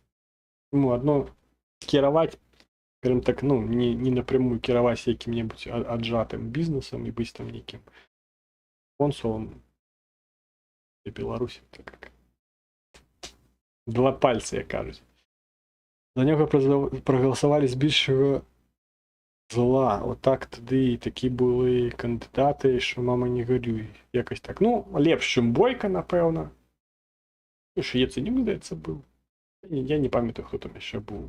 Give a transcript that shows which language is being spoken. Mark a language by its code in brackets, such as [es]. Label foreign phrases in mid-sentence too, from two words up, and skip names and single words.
[be] Ну, адно кіраваць, скажем так, ну, не напрямую кіраваць якім-небудзь аджатым бізнесам і быць там нейкім консулам для Беларусі. Так, два пальцы, як кажуць. [uk] За нього проголосували збільшого зла. Отак тоді такі були кандидати, що мама не горюй. Якось так. Ну, лепш, чим Бойко, напевно. І що Яценюк, здається, був. Я не пам'ятаю, хто там ще був.